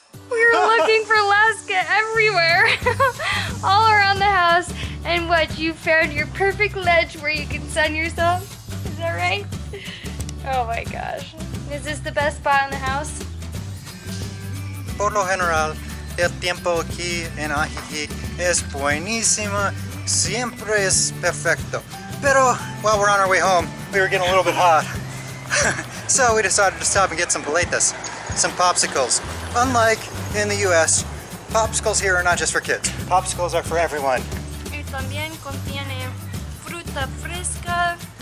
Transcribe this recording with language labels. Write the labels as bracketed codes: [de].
[en] We were looking for Alaska everywhere, all around the house. And what, you found your perfect ledge where you can sun yourself? Is that right? Oh my gosh. Is this the best spot in the house? [es] por lo general, el tiempo aquí en Ajijic es buenísimo, siempre es perfecto. Pero [en] while we're on our way home, we were getting a little bit hot. So we decided to stop and get some paletas, some popsicles. Unlike in the US, popsicles here are not just for kids. Popsicles are for everyone. [es] Y también contiene fruta fresca.